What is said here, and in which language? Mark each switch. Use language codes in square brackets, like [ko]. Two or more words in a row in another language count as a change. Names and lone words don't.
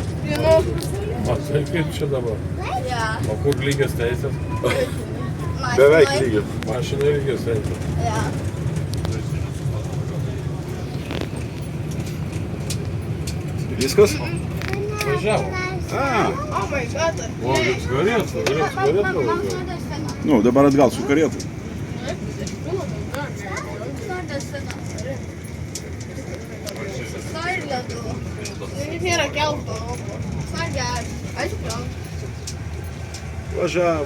[lt] O tai kaip čia dabar? Ja. O kur lygios teisės? Beveik lygiai. Mašinai lygios teisės. Ja. Viskas? Važiavo. A, [en] Oh my god. [lt] O, jūs galėtų važiuoti. nu, dabar atgal su karietu. Nori ledų. Nėra kelto. Nori gerti. Aišku, kelto. Važiavo.